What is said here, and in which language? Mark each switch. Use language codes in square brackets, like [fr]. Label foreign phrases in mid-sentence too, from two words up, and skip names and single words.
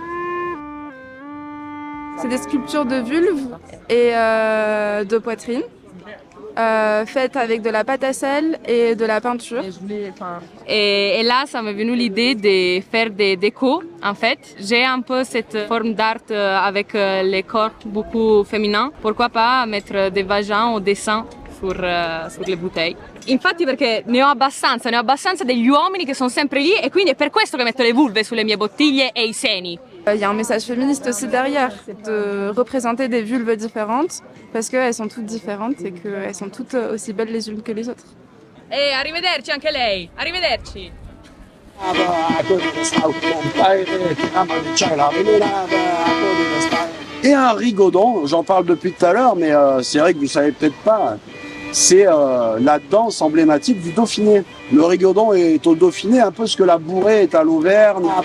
[fr] C'est des sculptures de vulve et de poitrine, faites avec de la pâte à sel et de la peinture. Et là, ça m'est venu l'idée de faire des décos, en fait. J'ai un peu cette forme d'art avec les corps beaucoup féminins. Pourquoi pas mettre des vagins au dessin sulle bouteille. [it] Infatti perché ne ho abbastanza degli uomini che sono sempre lì et quindi è per questo che metto le vulve sulle mie bottiglie e i seni. [fr] Il y a un message féministe aussi derrière, de représenter des vulves différentes, parce qu'elles sont toutes différentes et qu'elles sont toutes aussi belles les unes que les autres. [it] E arrivederci anche lei, arrivederci. [fr] Et un rigodon, j'en parle depuis tout à l'heure, mais c'est vrai que vous savez peut-être pas, c'est la danse emblématique du Dauphiné. Le rigodon est au Dauphiné, un peu ce que la bourrée est à l'Auvergne.